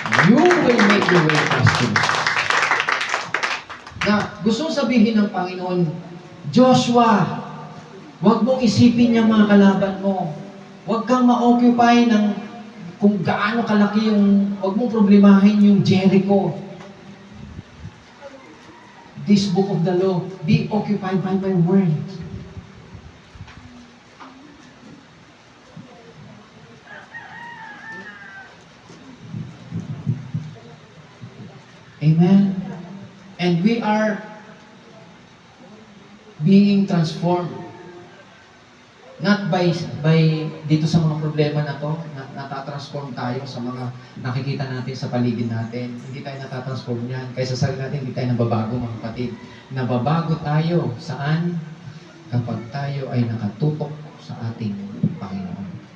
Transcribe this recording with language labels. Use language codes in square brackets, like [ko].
[en] You will make your way prosperous. [tl] Na gusto sabihin ng Panginoon, Joshua, huwag mong isipin yung mga kalaban mo. Huwag kang ma-occupy ng kung gaano kalaki yung, huwag mong problemahin yung Jericho. [en] This book of the law, be occupied by my word. Amen. And we are being transformed. Not by [tl] dito sa mga problema na to, natatransform tayo sa mga nakikita natin sa paligid natin. Hindi tayo natatransform yan. Kaya sa sarili natin, hindi tayo nababago mga kapatid. Nababago tayo. Saan? Kapag tayo ay nakatutok sa ating Panginoon.